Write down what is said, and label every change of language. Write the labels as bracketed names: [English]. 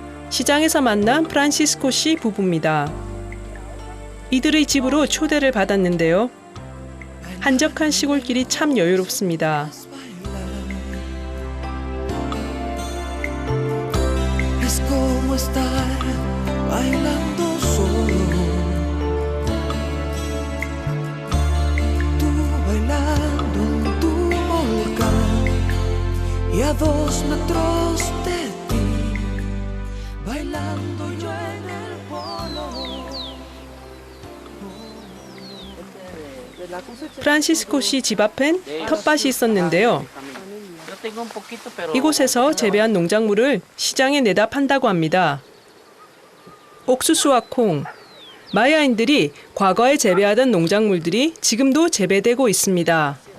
[Korean] 시장에서 만난 프란시스코 씨 부부입니다. 이들의 집으로 초대를 받았는데요. 한적한 시골길이 참 여유롭습니다. [Spanish] Es como estar bailando solo. Tú bailando en tu volcán y a 2 metros de ti, bailando yo en el polo. [Korean] 프란시스코 씨 집 앞엔 텃밭이 있었는데요. 이곳에서 재배한 농작물을 시장에 내다 판다고 합니다. 옥수수와 콩, 마야인들이 과거에 재배하던 농작물들이 지금도 재배되고 있습니다.